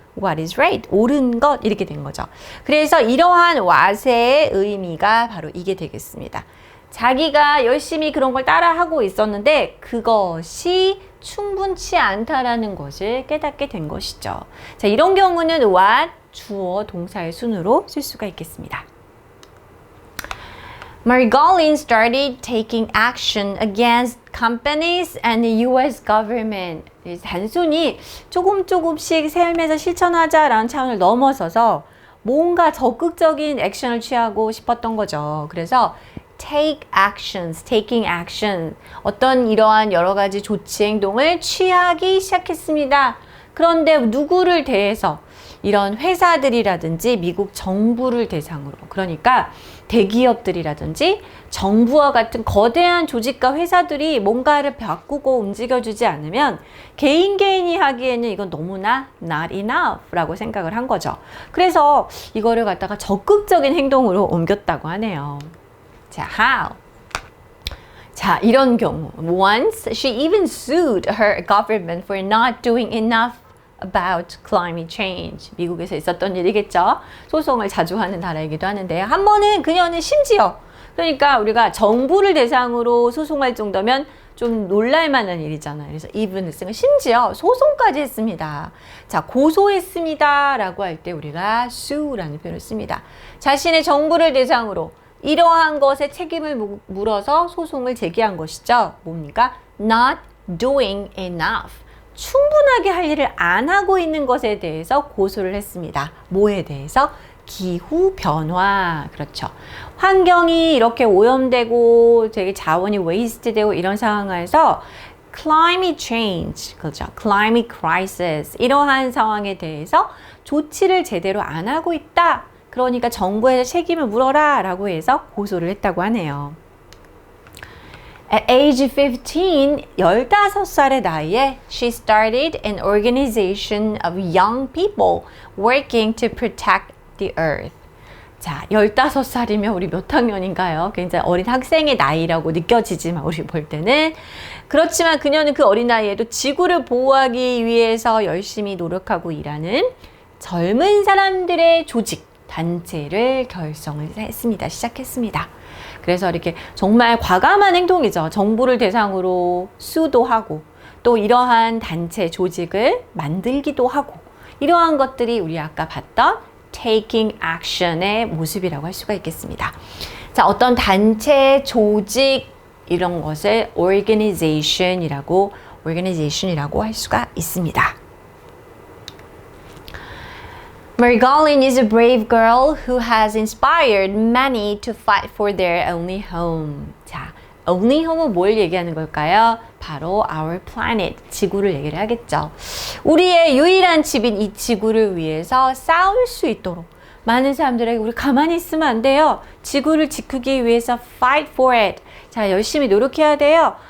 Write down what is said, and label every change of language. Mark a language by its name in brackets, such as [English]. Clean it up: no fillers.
[English] What is right, [Korean] 옳은 것 이렇게 된 거죠. 그래서 이러한 what의 의미가 바로 이게 되겠습니다. 자기가 열심히 그런 걸 따라하고 있었는데 그것이 충분치 않다라는 것을 깨닫게 된 것이죠. 자, 이런 경우는 what 주어 동사의 순으로 쓸 수가 있겠습니다. [English] Margolin started taking action against companies and the US government. [Korean] 단순히 조금씩 삶에서 실천하자라는 차원을 넘어서서 뭔가 적극적인 액션을 취하고 싶었던 거죠. 그래서 taking action. 어떤 이러한 여러 가지 조치 행동을 취하기 시작했습니다. 그런데 누구를 대해서? 이런 회사들이라든지 미국 정부를 대상으로, 그러니까 대기업들이라든지 정부와 같은 거대한 조직과 회사들이 뭔가를 바꾸고 움직여주지 않으면 개인이 하기에는 이건 너무나 [English] not enough [Korean] 라고 생각을 한 거죠. 그래서 이거를 갖다가 적극적인 행동으로 옮겼다고 하네요. 자, how? 자, 이런 경우 [English] once she even sued her government for not doing enough about climate change. [Korean] 미국에서 있었던 일이겠죠. 소송을 자주 하는 나라이기도 하는데요. 한 번은 그녀는 심지어 그러니까 우리가 정부를 대상으로 소송할 정도면 좀 놀랄만한 일이잖아요. 그래서 even 했으면 심지어 소송까지 했습니다. 자, 고소했습니다 라고 할 때 우리가 sue라는 표현을 씁니다. 자신의 정부를 대상으로 이러한 것에 책임을 물어서 소송을 제기한 것이죠. 뭡니까? [English] Not doing enough. [Korean] 충분하게 할 일을 안 하고 있는 것에 대해서 고소를 했습니다. 뭐에 대해서? 기후변화. 그렇죠. 환경이 이렇게 오염되고 되게 자원이 웨이스트되고 이런 상황에서 climate change, 그렇죠. climate crisis 이러한 상황에 대해서 조치를 제대로 안 하고 있다. 그러니까 정부에서 책임을 물어라 라고 해서 고소를 했다고 하네요. [English] At age 15, [Korean] 15살의 나이에 [English] she started an organization of young people working to protect the earth. [Korean] 자, 15살이면 우리 몇 학년인가요? 굉장히 어린 학생의 나이라고 느껴지지만 우리 볼 때는 그렇지만 그녀는 그 어린 나이에도 지구를 보호하기 위해서 열심히 노력하고 일하는 젊은 사람들의 조직, 단체를 결성을 했습니다. 시작했습니다. 그래서 이렇게 정말 과감한 행동이죠. 정부를 대상으로 수도하고 또 이러한 단체 조직을 만들기도 하고 이러한 것들이 우리 아까 봤던 taking action의 모습이라고 할 수가 있겠습니다. 자, 어떤 단체, 조직 이런 것을 organization이라고 할 수가 있습니다. [English] Margolin is a brave girl who has inspired many to fight for their only home. [Korean] 자, only home은 뭘 얘기하는 걸까요? 바로 [English] our planet, [Korean] 지구를 얘기를 하겠죠. 우리의 유일한 집인 이 지구를 위해서 싸울 수 있도록 많은 사람들에게 우리 가만히 있으면 안 돼요. 지구를 지키기 위해서 [English] fight for it. [Korean] 자, 열심히 노력해야 돼요.